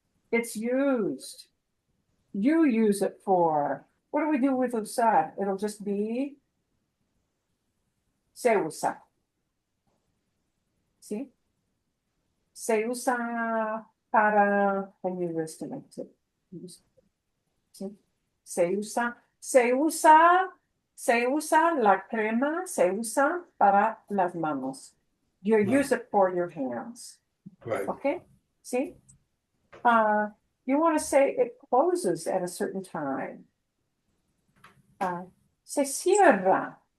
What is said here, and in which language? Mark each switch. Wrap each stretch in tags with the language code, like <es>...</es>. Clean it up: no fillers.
<en>It's used. You use it for. What do we do with usar? It'll just be</en> <es>se usa.</es> <en>See?</en> <es>Se usa para,</es> <en>and you list it. See?</en> <es>Se usa la crema, se usa para las manos.</es> <en>You use it for your hands. Right. Okay? See? You want to say it closes at a certain time.</en> <es>Se cierra.</es>